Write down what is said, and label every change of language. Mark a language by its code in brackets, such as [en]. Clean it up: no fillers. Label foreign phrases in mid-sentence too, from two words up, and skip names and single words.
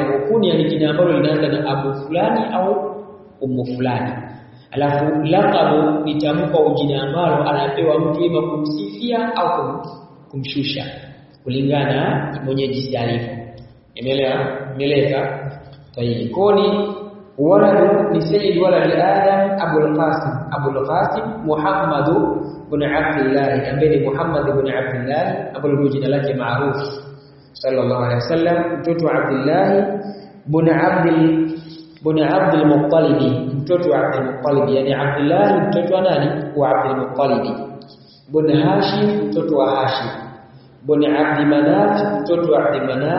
[sw] Kunia ni jina ambalo linaanza na Abu fulani au fulani. Alafu laqab ni tamko jina ambalo anapewa mtu ima kumsifia au kumshusha kulingana na mwenye jinsi alivyo. Imeeleweka? Tayeb. Koni waladu ni [ar] سيد ولد آدم [sw] Abul Qasim Muhammad ibn Abdullah, ambaye ni Muhammad ibn Abdullah, ambalo ndio jina lake maarufu [ar] صلى الله عليه وسلم, [sw] mtoto wa Abdullah ibn Abdul Muttalib, mtoto wa Abdul Muttalib. Yani Abdullah mtoto wa nani? Wa Abdul Muttalib. Ibn Hashim mtoto wa Hashim. Ibn Abd Manaf mtoto wa Abd Manaf.